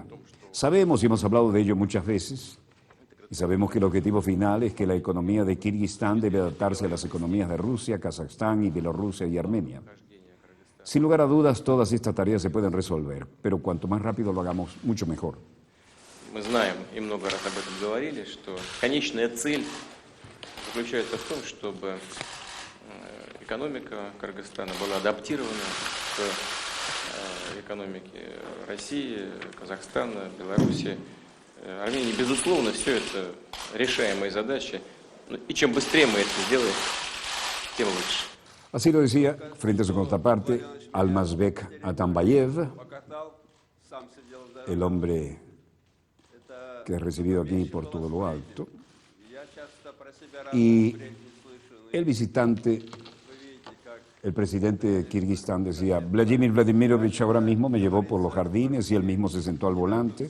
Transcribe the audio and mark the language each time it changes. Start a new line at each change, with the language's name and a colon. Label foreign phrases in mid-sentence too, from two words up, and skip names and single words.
Spanish: Sabemos, y hemos hablado de ello muchas veces, y sabemos que el objetivo final es que la economía de Kirguistán debe adaptarse a las economías de Rusia, Kazajstán y Bielorrusia y Armenia. Sin lugar a dudas, todas estas tareas se pueden resolver, pero cuanto más rápido lo hagamos, mucho mejor.
Russian: Мы знаем и много раз об этом говорили, что конечная цель заключается в том, чтобы экономика Кыргызстана была адаптирована к экономике России, Казахстана, Беларуси, Армении. Безусловно, все это решаемые задачи, и чем быстрее мы это сделаем, тем лучше.
Spanish: Así lo decía, frente a su contraparte, Almazbek Atambayev, el hombre que he recibido aquí por todo lo alto, y el visitante, el presidente de Kirguistán, decía, Vladimir Vladimirovich ahora mismo me llevó por los jardines y él mismo se sentó al volante.